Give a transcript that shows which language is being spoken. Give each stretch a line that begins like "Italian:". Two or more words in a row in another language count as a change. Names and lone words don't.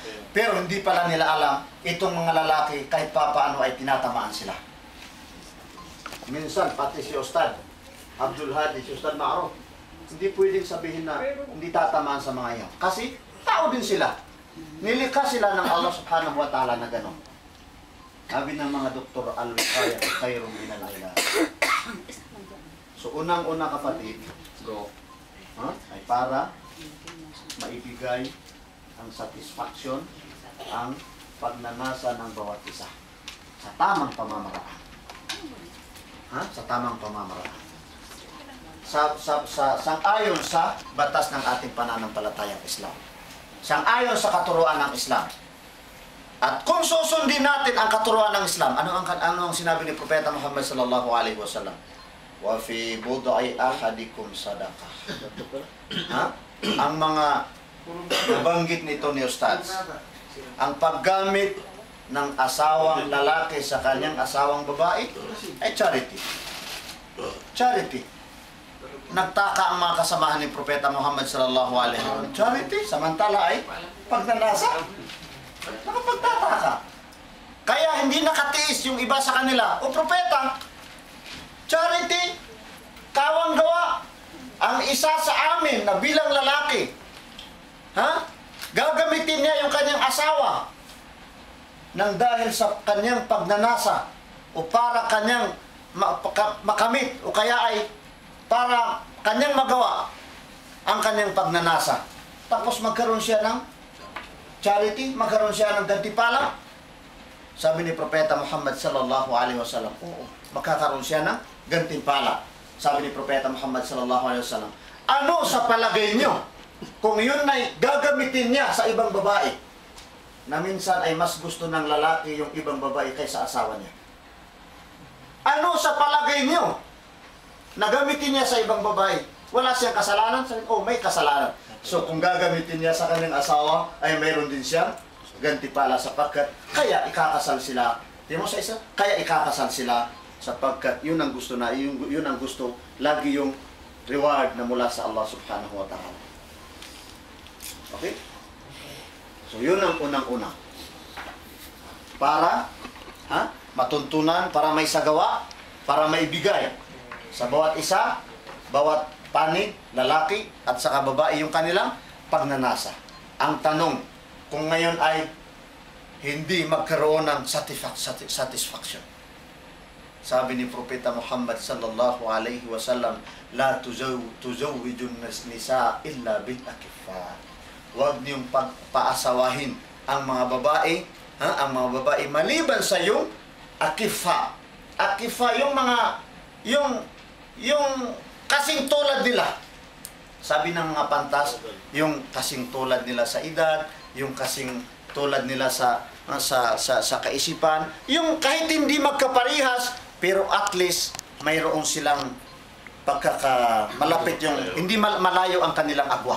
Filipino: Pero hindi pala nila alam itong mga lalaki kahit papaano ay tinatamaan sila. Minsan pati si Ustad Abdul Hadi, si Ustad Ma'ruf, hindi pwedeng sabihin na hindi tatamaan sa mga yan. Kasi tao din sila. Nilikha sila ng Allah
Arabic: سبحانه وتعالى
Filipino: na gano'n. Sabi ng mga doktor,
Arabic: الوقاية خير من العلاج.
Filipino: So unang-una kapatid, bro, ay para maibigay ang satisfaction, ang pagnanasa ng bawat isa sa tamang pamamaraan. Sa tamang pamamaraan. Sang-ayon sa batas ng ating pananampalatayang Islam. Sang-ayon sa katuruan ng Islam. At kung susundin natin ang katuruan ng Islam, ano ang sinabi ni Propeta Muhammad
Arabic: صلى الله عليه وسلم? وفي بضع أحدكم صدقة.
Filipino: Ha? Ang mga nabanggit nito ni Ustads, ang paggamit ng asawang lalaki sa kanyang asawang babae ay charity. Charity. Nagtaka ang mga kasamahan ni Propeta Muhammad
Arabic: صلى الله عليه وسلم.
Filipino: Charity, samantala ay pagnanasa. Nakapagtataka. Kaya hindi nakatiis yung iba sa kanila. O propeta, charity, kawang gawa. Ang isa sa amin na bilang lalaki, gagamitin niya yung kanyang asawa nang dahil sa kanyang pagnanasa o para kanyang makamit o kaya ay para kanyang magawa ang kanyang pagnanasa. Tapos magkaroon siya ng charity, magkaroon siya ng gantimpala. Sabi ni Propeta Muhammad
Arabic: صلى الله عليه وسلم,
Filipino: oo, magkakaroon siya ng gantimpala. Sabi ni Propeta Muhammad
Arabic: صلى الله عليه وسلم,
Filipino: ano sa palagay nyo kung yun ay gagamitin niya sa ibang babae na minsan ay mas gusto ng lalaki yung ibang babae kaysa asawa niya? Ano sa palagay nyo na gamitin niya sa ibang babae? Wala siyang kasalanan? Sabi, oh, may kasalanan. So kung gagamitin niya sa kanyang asawa, ay mayroon din siyang gantimpala sapagkat kaya ikakasal sila. Tingnan mo sa isa? Kaya ikakasal sila sapagkat yun ang gusto na, yun ang gusto, lagi yung reward na mula sa Allah
Arabic: سبحانه وتعالى.
Filipino: Okay? So yun ang unang-una. Para matuntunan, para may sagawa, para may bigay sa bawat isa, bawat panig, lalaki at saka babae yung kanilang pagnanasa. Ang tanong, kung ngayon ay hindi magkaroon ng satisfaction. Sabi ni Propeta
Arabic: Muhammad صلى الله عليه وسلم لا تزوجوا النساء إلا بالأكفاء.
Filipino: Huwag niyong pagpaasawahin ang mga babae, ang mga babae maliban sa yung akiffa. Akiffa yung mga yung kasing tulad nila. Sabi ng mga pantas, yung kasing tulad nila sa edad, yung kasing tulad nila sa kaisipan, yung kahit hindi magkaparihas, pero
English: at least
Filipino: mayroon silang malapit yung, hindi malayo ang kanilang agwat.